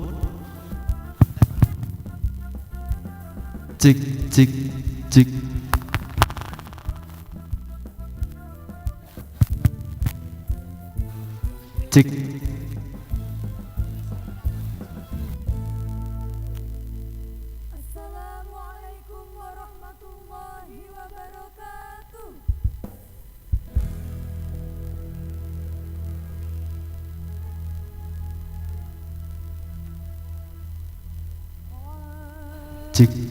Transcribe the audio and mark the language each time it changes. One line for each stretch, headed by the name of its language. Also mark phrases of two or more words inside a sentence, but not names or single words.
Arabic: Cek, cek, cek. Cek. السلام عليكم ورحمة الله وبركاته. Cek.